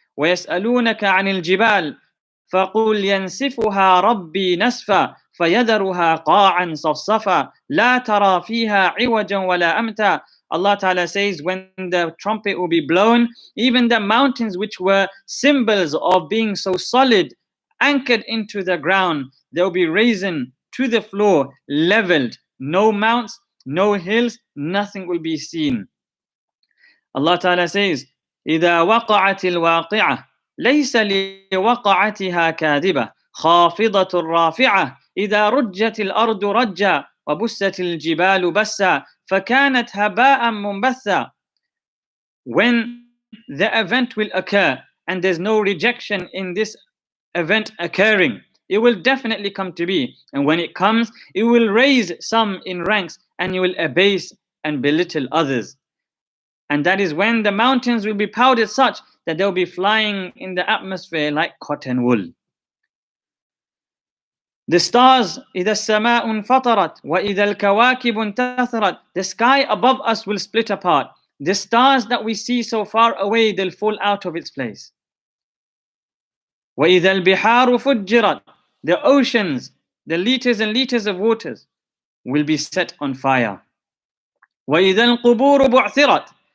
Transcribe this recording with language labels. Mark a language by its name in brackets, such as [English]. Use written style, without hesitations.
[Arabic] وَيَسْأَلُونَكَ عَنِ الْجِبَالِ فَقُلْ يَنْسِفُهَا رَبِّي نَسْفًا فَيَذَرُهَا قَاعًا صَفْصَفًا لَا تَرَى فِيهَا عِوَجًا وَلَا أَمْتًا. [English] Allah Ta'ala says, when the trumpet will be blown, even the mountains which were symbols of being so solid, anchored into the ground, they will be raised to the floor, leveled. No mounts, no hills, nothing will be seen. Allah Ta'ala says, [Arabic] إِذَا وَقَعَتِ الْوَاقِعَةِ لَيْسَ لِوَقَعَتِهَا كَاذِبَةٌ خَافِضَةٌ رَافِعَةٌ إِذَا رُجَّتِ الْأَرْضُ رَجًّا وَبُسَّتِ الْجِبَالُ بَسًّا فَكَانَتْ هَبَاءً مُنْبَثًّا. [English] When the event will occur, and there's no rejection in this event occurring, it will definitely come to be. And when it comes, it will raise some in ranks, and it will abase and belittle others. And that is when the mountains will be powdered such that they'll be flying in the atmosphere like cotton wool. The stars, [Arabic] إِذَا السَّمَاءُ انْفَطَرَتْ وَإِذَا الْكَوَاكِبُ انْتَثَرَتْ. [English] The sky above us will split apart. The stars that we see so far away, they'll fall out of its place. [Arabic] وَإِذَا الْبِحَارُ فُجِّرَتْ. [English] The oceans, the liters and liters of waters will be set on fire. [Arabic] وَإِذَا الْقُبُورُ بُعْثِرَتْ.